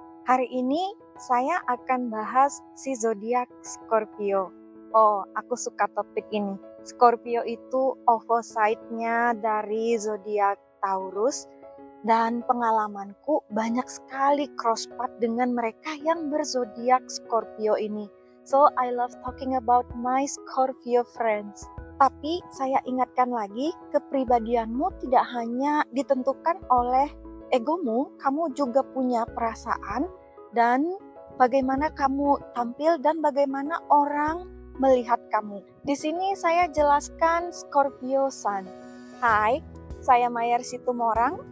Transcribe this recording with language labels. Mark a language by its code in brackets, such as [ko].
[id] Hari ini saya akan bahas si zodiak Scorpio. Oh, aku suka topik ini. Scorpio itu opposite-nya dari zodiak Taurus dan pengalamanku banyak sekali crosspath dengan mereka yang berzodiak Scorpio ini. [en] So, I love talking about my Scorpio friends. [id] Tapi saya ingatkan lagi, kepribadianmu tidak hanya ditentukan oleh egomu, kamu juga punya perasaan dan bagaimana kamu tampil dan bagaimana orang melihat kamu. Di sini saya jelaskan Scorpio Sun. Hai, saya Mayar Situmorang.